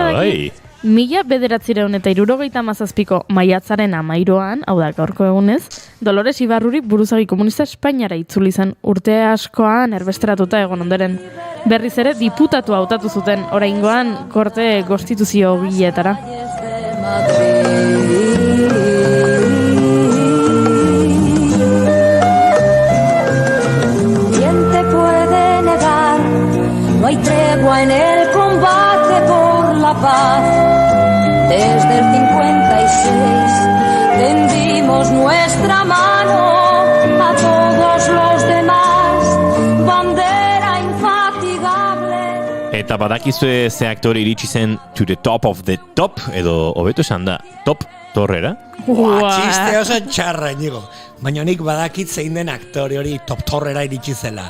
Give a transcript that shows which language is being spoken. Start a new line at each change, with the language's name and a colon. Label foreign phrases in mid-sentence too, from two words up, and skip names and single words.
Basque: 1977ko maiatzaren 13an, hau da gaurko egunez, Dolores Ibarruri buruzagi komunista Espainiara itzuli zen urte askoan erbesteratuta egon ondoren. Berriz ere diputatu hautatu zuten oraingoan korte konstituzio giletara.
Spanish: No hay tregua en el combate por la paz. Desde el 56 tendimos nuestra mano a todos los demás. Bandera infatigable.
Basque: Eta badakizue ze aktore iritsi zen
English: To the Top of the Top,
Basque: edo hobeto esan da, Top Torrera. Txiste oso txarra, Inigo. Baina nik badakit zein den aktore hori Top Torrera iritsi zela.